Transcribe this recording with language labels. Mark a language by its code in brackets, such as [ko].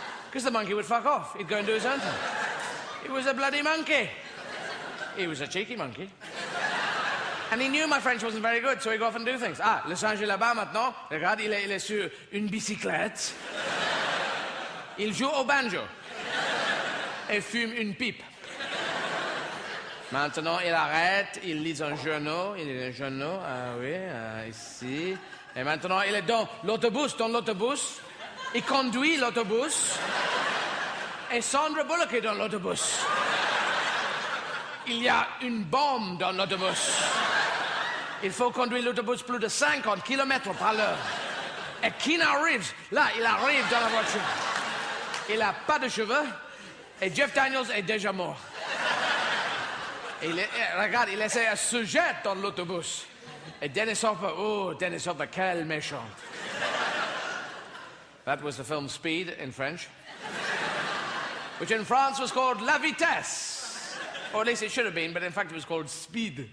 [en] Because the monkey would fuck off. He'd go and do his own thing. It was a bloody monkey. He was a cheeky monkey. And he knew my French wasn't very good, so he'd go off and do things. [fr] Ah, le singe est là-bas maintenant. Regarde, il est sur une bicyclette. Il joue au banjo. Et fume une pipe. Maintenant, il arrête, il lit un journal. Il lit un journal, ah oui, ici. Et maintenant, il est dans l'autobus. Il conduit l'autobus. Et Sandra Bullock est dans l'autobus. Il y a une bombe dans l'autobus. Il faut conduire l'autobus plus de 50 km par l'heure. Et Keanu Reeves, là, il arrive dans la voiture. Il n'a pas de cheveux. Et Jeff Daniels est déjà mort. Regarde, il essaie de se jeter dans l'autobus. Et Dennis Hopper, quel méchant. [en] That was the film Speed in French, which in France was called La Vitesse. Or at least it should have been, but in fact it was called Speed.